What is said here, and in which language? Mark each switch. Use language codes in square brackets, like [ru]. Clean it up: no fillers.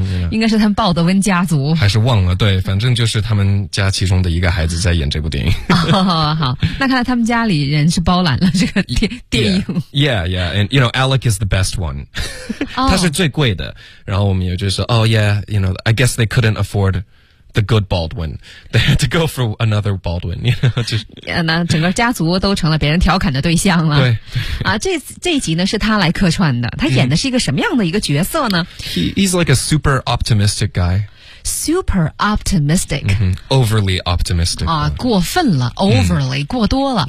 [zh] 应该是他们鲍德温家族，还是忘了？对，反正就是他们家其中的一个孩子在演这部电影。好，那看来他们家里人是包揽了这个电影。 [en] Yeah, and you know, Alec is the best one. [zh] 他是最贵的。然后我们也就是说 [en] ，Oh yeah, you know, I guess they couldn't afford the good Baldwin. They had to go for another Baldwin. You know, [zh] 那整个家族都成了别人调侃的对象了。对，啊，这一集呢是他来客串的。他演的是一个什么样的一个角色呢？ [en] He's like a super optimistic guy. Super optimistic.、 Mm-hmm. Overly optimistic. [zh] 啊，过分了 ，overly、过多了。